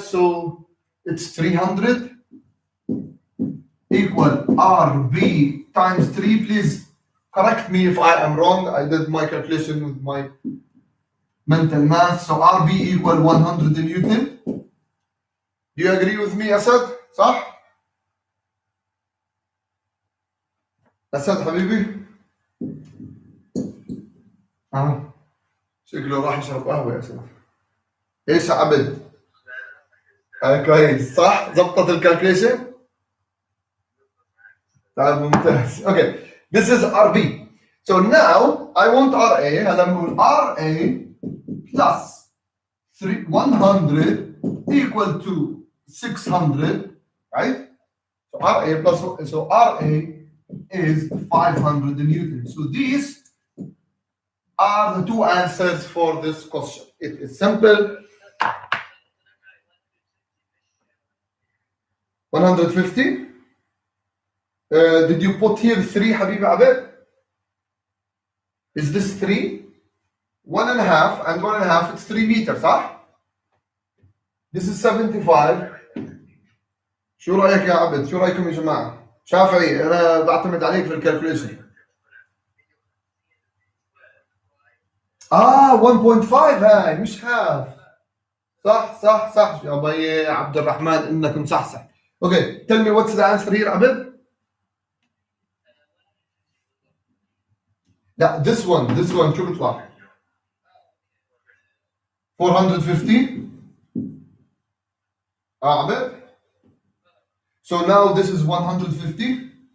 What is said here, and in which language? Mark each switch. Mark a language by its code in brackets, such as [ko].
[en] So it's 300 equal RB times 3. Please correct me if I am wrong. I did my calculation with my mental math. So RB equal 100 Newton. Do you agree with me, Asad? [ar] صح؟ أسد حبيبي؟ شكله راح يشرب قهوة يا أسد. إيش يا عبد؟ كويس صح؟ ظبطت الكالكوليشن؟ طيب ممتاز. [en] Okay, this is RB. So now I want RA. [ar] هلا بنقول [en] RA plus 100 equal to 600, right? So RA plus, so RA is 500 Newton. So these are the 2 answers for this question. It is simple. 150. Did you put here 3, Habibi Abed? Is this 3? 1.5 and 1.5, it's 3 meters, huh? This is 75. [ar] شو رأيك يا عبد؟ شو رأيكم يا جماعة؟ شافعي أنا بعتمد عليك في الكالكوليشن. 1.5 هاي مش هاف. صح يا بي عبد الرحمن انك مصحصح. [en] Okay, tell me what's the answer here, عبد? [ar] لا, [en] this one [ar] شو بيطلع؟ 450. [en] عبد? So now this is 150.